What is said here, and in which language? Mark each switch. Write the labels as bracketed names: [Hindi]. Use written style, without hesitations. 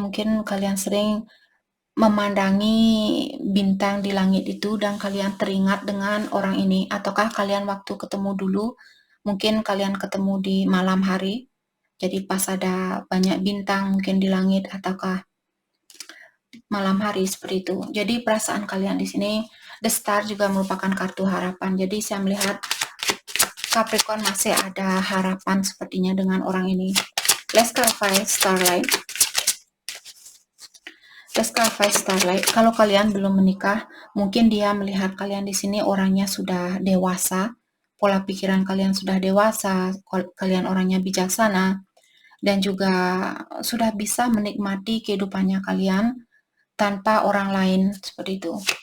[Indonesian] Mungkin kalian sering memandangi bintang di langit itu dan kalian teringat dengan orang ini, ataukah kalian waktu ketemu dulu, mungkin kalian ketemu di malam hari, jadi pas ada banyak bintang mungkin di langit, ataukah malam hari seperti itu. Jadi perasaan kalian di sini The Star juga merupakan kartu harapan. Jadi saya melihat Capricorn masih ada harapan sepertinya dengan orang ini. [English] Let's clarify Starlight. Let's clarify Starlight. [Indonesian] Kalau kalian belum menikah, mungkin dia melihat kalian di sini orangnya sudah dewasa, pola pikiran kalian sudah dewasa, kalian orangnya bijaksana, dan juga sudah bisa menikmati kehidupannya kalian tanpa orang lain seperti itu.